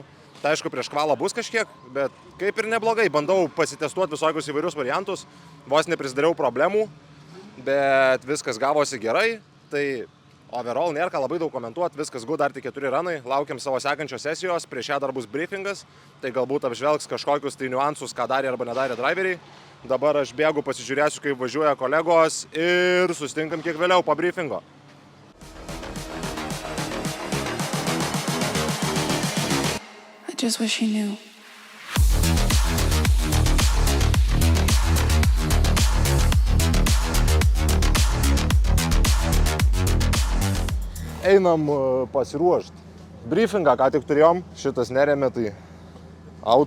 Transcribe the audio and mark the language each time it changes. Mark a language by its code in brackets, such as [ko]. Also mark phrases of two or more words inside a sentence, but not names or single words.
[lt] Tai aišku, prieš kvalą bus kažkiek, bet kaip ir neblogai, bandau pasitestuoti visokius įvairius variantus, vos neprisidariau problemų, bet viskas gavosi gerai, tai overall nėra ką labai daug komentuoti, viskas good, dar tik 4 ranai, laukiam savo sekančios sesijos, prieš ją dar bus briefingas, tai galbūt apžvelgs kažkokius tai niuansus, ką darė arba nedarė driveriai. Dabar aš bėgu, pasižiūrėsiu, kaip važiuoja kolegos ir susitinkam kiek vėliau po briefingo. [en] I just wish he knew. [lt] Einam pasiruošti. Briefingą ką tik turėjom, šitas neremė, tai out.